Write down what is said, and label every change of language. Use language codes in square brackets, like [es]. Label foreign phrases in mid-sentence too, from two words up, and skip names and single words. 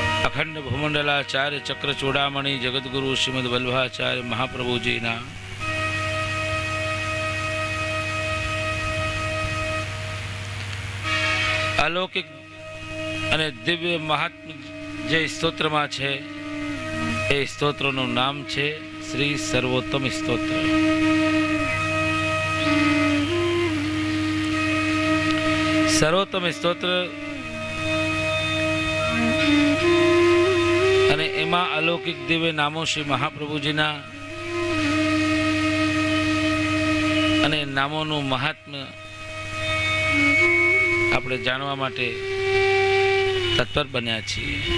[gu] અખંડ ભૂમંડલાચાર્ય ચક્ર ચૂડામણિ જગતગુરુ શ્રીમદ વલ્લભાચાર્ય મહાપ્રભુજીના અલૌકિક અને દિવ્ય મહાત્મ્ય જે સ્તોત્રમાં છે એ સ્તોત્રનું નામ છે શ્રી સર્વોત્તમ સ્તોત્ર. સર્વોત્તમ સ્તોત્ર અને એમાં અલૌકિક દિવ્ય નામો શ્રી મહાપ્રભુજીના અને નામોનું મહાત્મ્ય આપણે જાણવા માટે તત્પર બન્યા છીએ.